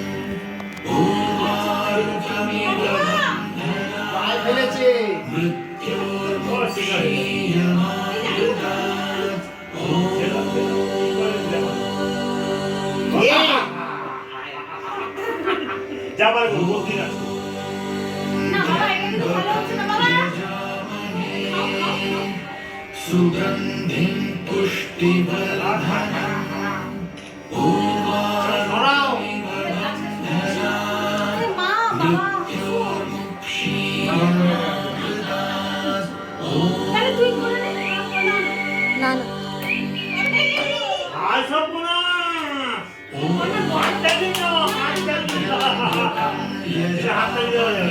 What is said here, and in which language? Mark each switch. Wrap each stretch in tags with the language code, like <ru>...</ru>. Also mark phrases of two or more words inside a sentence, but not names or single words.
<sa>उर्वारुकमिव बन्धनात् मृत्योर्मुक्षीयमामृतात्</sa> <bn>যাবার কোনো বলতে না না বাবা এটা কিন্তু ভালো হচ্ছে না বাবা</bn> <sa>सुगन्धिं पुष्टिवर्धनम्</sa> <bn>ধরাও আরে মা বাবা তাহলে তুই করে নে না না আর সব না হাতটা দিও হাতটা দিও হাতটা দিও</bn>